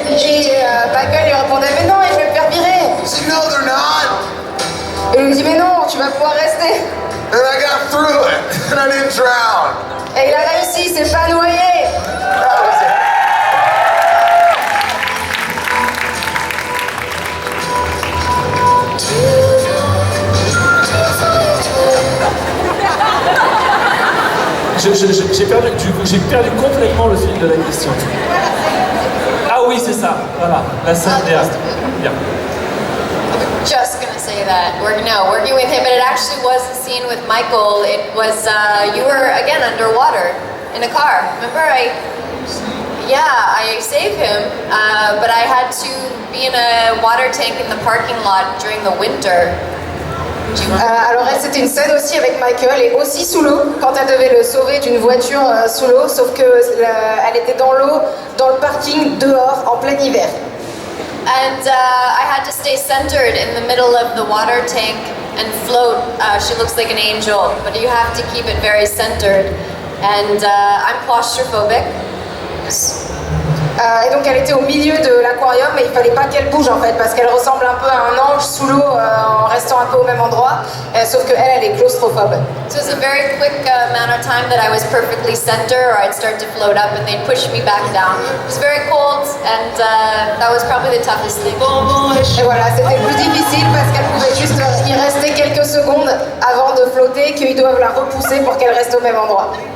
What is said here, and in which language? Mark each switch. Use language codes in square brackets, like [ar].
[fr] Et Michael lui répondait, mais non, je vais me faire virer. [en] He said, no, they're not. [fr] Et il lui dit, mais non, tu vas pouvoir rester. [en] And I got through it, and I didn't drown. [fr] Et il a réussi, il s'est pas noyé. J'ai perdu complètement le fil de la question. Ah oui, c'est ça, voilà, la scène derrière. Bien. [en] Just gonna say that working with him, but it actually was a scene with Michael. It was you were again underwater in a car. Remember, I saved him, but I had to be in a water tank in the parking lot during the winter. [fr] Alors elle, c'était une scène aussi avec Michael et aussi sous l'eau quand elle devait le sauver d'une voiture sous l'eau, sauf que elle était dans l'eau, dans le parking dehors en plein hiver. [en] And I had to stay centered in the middle of the water tank and float. She looks like an angel, but you have to keep it very centered. And I'm claustrophobic. [fr] Et donc elle était au milieu de l'aquarium et il fallait pas qu'elle bouge en fait parce qu'elle ressemble un peu à un ange sous l'eau en restant un peu au même endroit, sauf que elle est claustrophobe. [en] So it was a very quick amount of time that I was perfectly center, or I'd start to float up and they'd push me back down. It was very cold and that was probably the toughest thing. [fr] Et voilà, c'était plus difficile parce qu'elle pouvait juste y rester quelques secondes avant de flotter, qu'ils doivent la repousser pour qu'elle reste au même endroit.